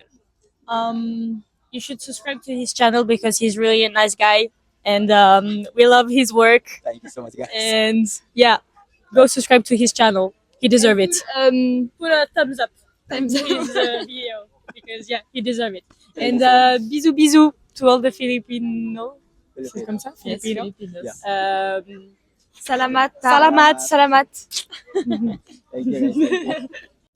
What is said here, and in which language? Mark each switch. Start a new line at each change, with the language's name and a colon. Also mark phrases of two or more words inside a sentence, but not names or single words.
English: You should subscribe to his channel because he's really a nice guy, and we love his work. Thank you so much, guys. And yeah, go subscribe to his channel. He deserves it. Put a thumbs up Thumbs to up. his video because yeah, he deserves it. And
French: bisous bisous
English: to all the Filipino.
French: C'est
English: Filipino.
French: comme ça,
English: Yes, Filipino. Filipinos. Um,
Filipino: Salamat. Salamat. Salamat. Salamat.
English: Thank you, guys. Thank you.